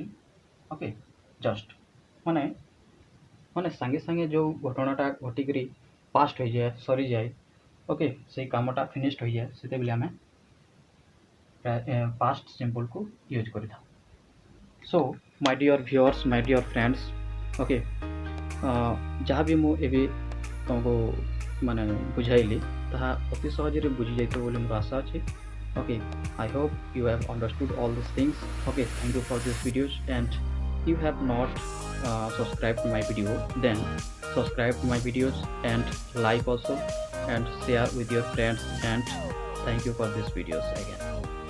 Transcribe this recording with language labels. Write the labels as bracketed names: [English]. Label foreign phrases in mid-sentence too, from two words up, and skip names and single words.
[English] okay, just [Odia] ମାନେ ସାଙ୍ଗେ ସାଙ୍ଗେ ଯେଉଁ ଘଟଣାଟା ଘଟିକରି ପାଷ୍ଟ ହୋଇଯାଏ, ସରିଯାଏ, ଓକେ, ସେଇ କାମଟା ଫିନିଶ୍ଡ ହୋଇଯାଏ, ସେତେବେଳେ ଆମେ [English] past simpleku use [Odia] କରିଥାଉ. [English] so my dear viewers, my dear friends, okay, [Odia] ଯାହା ବି ମୁଁ ଏବେ ତୁମକୁ ମାନେ ବୁଝାଇଲି ତାହା ଅତି ସହଜରେ ବୁଝିଯାଇଥିବ ବୋଲି ମୋର ଆଶା ଅଛି. [English] Okay, I hope you have understood all these things. Okay, thank you for this videos, and you have not subscribed to my video, then subscribe to my videos and like also and share with your friends, and thank you for these videos again.